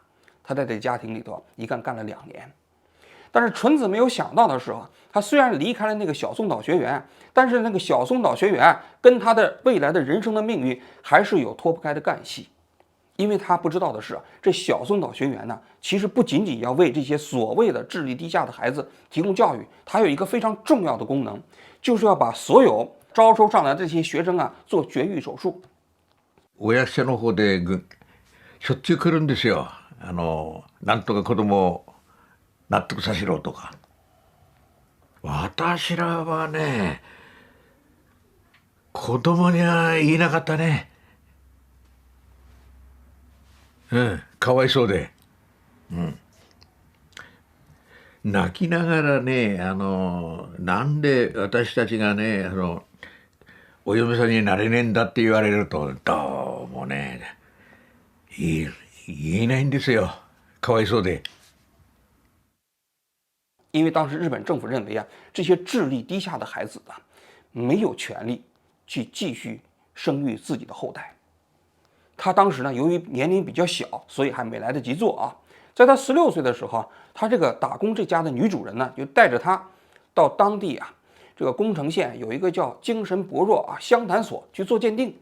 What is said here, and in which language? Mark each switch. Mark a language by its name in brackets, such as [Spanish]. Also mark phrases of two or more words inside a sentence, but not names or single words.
[Chinese] 他在这家庭里头一干了2年。但是纯子没有想到的是啊，他虽然离开了那个小松岛学园，但是那个小松岛学园跟他的未来的人生的命运还是有脱不开的干系。因为他不知道的是，这小松岛学园呢，其实不仅仅要为这些所谓的智力低下的孩子提供教育，它有一个非常重要的功能，就是要把所有招收上来的这些学生啊做绝育手术。 [Japanese] お役所の方でしょっちゅう来るんですよ。なんとか子供を納得させろとか。私らはね、子供には言いなかったね。かわいそうで。泣きながらね、なんで私たちがね、お嫁さんになれねえんだって言われると、どうもね、言えないんですよ。かわいそうで。 [Chinese] 因为当时日本政府认为啊，这些智力低下的孩子啊，没有权利去继续生育自己的后代。他当时呢，由于年龄比较小，所以还没来得及做啊。在他16岁的时候，他这个打工这家的女主人呢，就带着他到当地啊，这个宫城县有一个叫精神薄弱湘潭所去做鉴定。